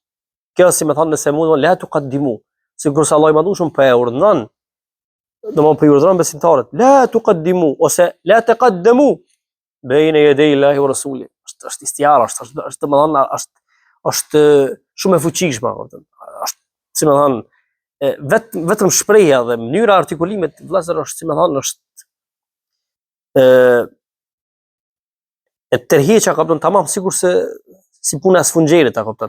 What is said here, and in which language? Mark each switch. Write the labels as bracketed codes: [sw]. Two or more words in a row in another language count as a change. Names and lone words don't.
[sq] Kjo si më thon nëse mund [ar] لا تقدموا, [sq] sigurisht Allah I mëndushëm po e urdhënon, domthonë po I urdhëron besimtarët, [ar] لا تقدموا [sq] ose [ar] لا تقدموا بين يدي الله ورسوله. [sq] Është istiara, është domethënë është shumë e fuqishme, kupton. Është si më thon vetëm shprehja dhe mënyra e artikulimit vëllazër është si më thon është e tërheqja, kupton, tamam sikurse si puna e sfunxherit, a kupton.